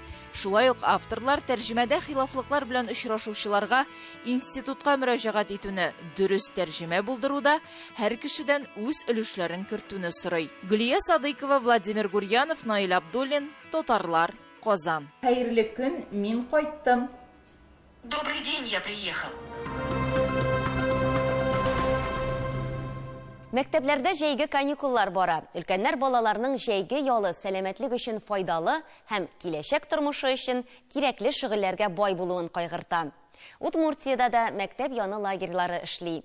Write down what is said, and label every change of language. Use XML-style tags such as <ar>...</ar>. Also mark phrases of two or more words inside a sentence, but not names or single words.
<tt>Шулай ук авторлар тәрҗемәдә хилафлыклар белән очрашучыларга институтка мөрәҗәгать итүне, дөрес тәрҗемә булдыруда һәр кешедән үз өлешләрен кертүне сорый. Гөлия Садыкова, Владимир Гурьянов, Наил Абдуллин, Татарлар, Казан. Хәерле көн, мин кайттым.</tt> <ru>Добрый день, я приехал.</ru> <tt>Мәктәпләрдә җәйге каникуллар бара. Өлкәннәр балаларның җәйге ялы сәламәтлек өчен файдалы һәм киләчәк тормышы өчен кирәкле шөгыльләргә бай булуын кайгырта. Удмуртиядә дә мәктәп яны лагерьлары эшли.</tt>